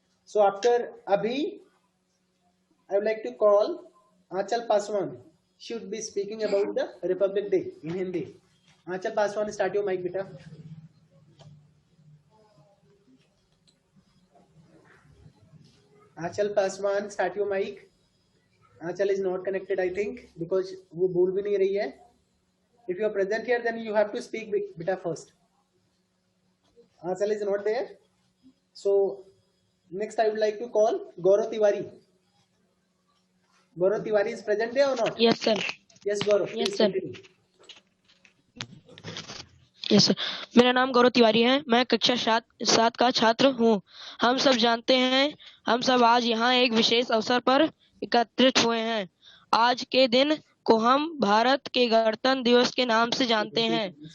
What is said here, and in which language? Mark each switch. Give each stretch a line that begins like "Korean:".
English: So after अभी I would like to call Anchal Paswan. She would be speaking about the republic day in Hindi. Anchal Paswan, start your mic बेटा। Anchal Paswan, start your mic. Achal is not connected, I think, because
Hindi: वो बोल भी नहीं रही है.
English: If you are present here, then you have to speak beta first. Achal is not there. So next I would like to call Gaurav Tiwari. Gaurav Tiwari is present there or not? Yes, sir. Yes, Gaurav. Yes, sir. Yes sir,
Hindi: मेरा नाम गौरव तिवारी है। मैं कक्षा 7 का छात्र हूँ। हम सब जानते हैं, हम सब आज यहाँ एक विशेष अवसर पर एकत्रित हुए हैं। आज के दिन को हम भारत के गणतंत्र दिवस के नाम से जानते हैं।